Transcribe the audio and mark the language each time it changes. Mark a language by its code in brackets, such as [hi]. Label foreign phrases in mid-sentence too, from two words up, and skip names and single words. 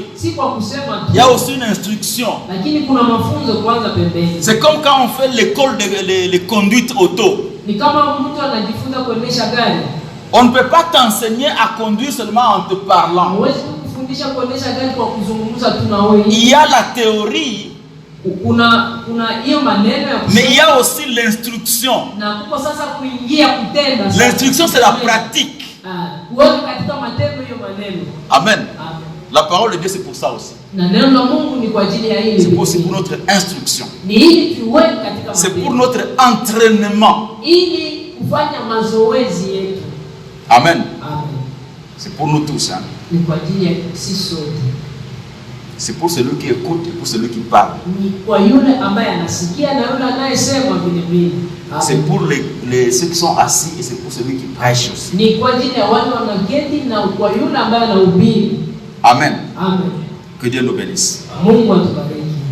[fr] Il y a aussi une instruction. C'est comme quand on fait l'école de conduite auto. On ne peut pas t'enseigner à conduire seulement en te parlant. Il y a la théorie [sw] kuna hiyo maneno ya [fr] mais il y a aussi l'instruction. [sw] na kuko sasa kuingia kutenda. [fr] L'instruction, c'est la pratique. [sw] Kuweka katika matendo hiyo maneno. Amen. Amen. [fr] La parole de Dieu, c'est pour ça aussi. [sw] Na neno la Mungu ni kwa ajili ya hili. [fr] C'est aussi pour notre instruction. [sw] Ni ili tuweke katika [fr] C'est [sw] matendo. [fr] pour notre entraînement. [sw] Ili kufanya mazoezi yetu. Amen. Amen. [fr] C'est pour nous tous. Hein. [sw] Ni kwa ajili ya sisi sote. [fr] C'est pour celui qui écoute et pour celui qui parle. [sw] Ni kwa yule ambaye anasikia na yule anayesema vile vile. [fr] C'est pour ceux qui sont assis et c'est pour celui qui prêche aussi. [sw] Ni kwa ajili ya wale wanaketi na kwa yule ambaye anahubiri. Amen. Amen. [fr] Que Dieu nous bénisse. [sw] Mungu atubariki.